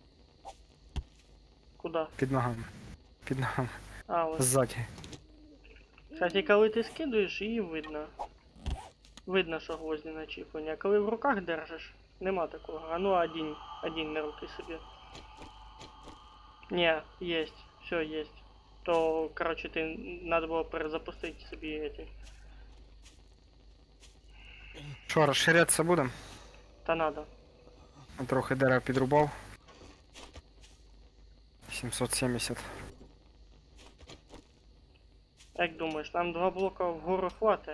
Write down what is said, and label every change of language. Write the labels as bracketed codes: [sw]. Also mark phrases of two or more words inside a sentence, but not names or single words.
[uk] Куда? Під ногами. Під ногами. А, ось. Ззаді. Кстати, коли ти скидуєш, її видно. Видно, що гвозді начіплені. А коли в руках держиш, нема такого. А ну один на руки собі. [ru] Не, есть, все есть. То, короче, ты надо было перезапустить собі эти. [uk] Що, розширятися будемо? Та надо. Трохи дерева підрубав. 770. Як думаєш, нам 2 блока вгору хватить?